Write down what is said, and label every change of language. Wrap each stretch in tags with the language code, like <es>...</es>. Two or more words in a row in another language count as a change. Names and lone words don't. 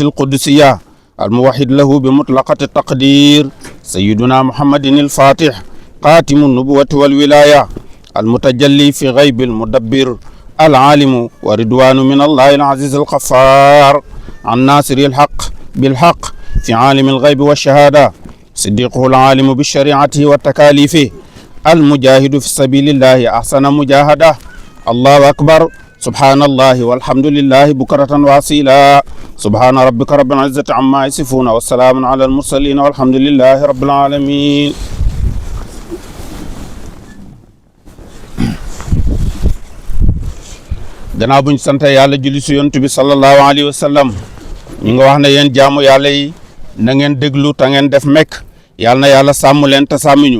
<ar>القدسية الموحد له بمطلقة التقدير سيدنا محمد الفاتح قاتم النبوة والولاية المتجلي في غيب المدبر العالم ورضوان من الله العزيز الغفار عن ناصر الحق بالحق في عالم الغيب والشهادة صديقه العالم بشريعته والتكاليف المجاهد في سبيل الله أحسن مجاهدة. الله أكبر سبحان الله والحمد لله بكرة وأصيلا. سبحان ربك رب العزة عما يصفون والسلام على المرسلين والحمد لله رب العالمين.</ar> <wo>gannaaw buñ sant yàlla julli si yonent bi</wo> <ar>صلى الله عليه وسلم</ar> <wo>ñu nga wax ne yéen jaamu yàlla yi na ngeen déglu te ngeen def mekk yàlla na yàlla sàmm leen te sàmmiñu.</wo>